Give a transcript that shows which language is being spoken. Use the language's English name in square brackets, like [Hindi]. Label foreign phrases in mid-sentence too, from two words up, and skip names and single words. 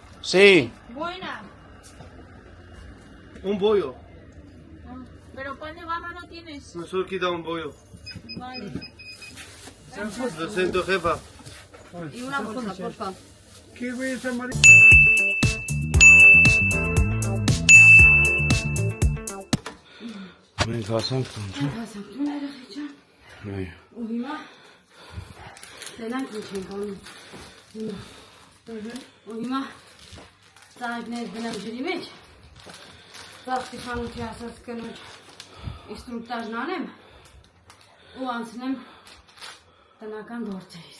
[Spanish] Sí. Buena. Un bollo. Pero pan de barra no tienes. Nosotros quita un bollo. Vale. 200 jefa. Y una bolsa, por favor. ¿Qué voy a hacer, María? [Armenian] Մենք հասանք տուն։ Հասանք տուն երեխեքան։ Այո։ Ու հիմա տենանք ինչ ենք անում։ Ու հիմա ծաղիկներ գնամ ջրի մեջ։ Ծաղկի խանութի ասած կնոջ ինստրուկտաժն անեմ ու անցնեմ տնական գործերիս։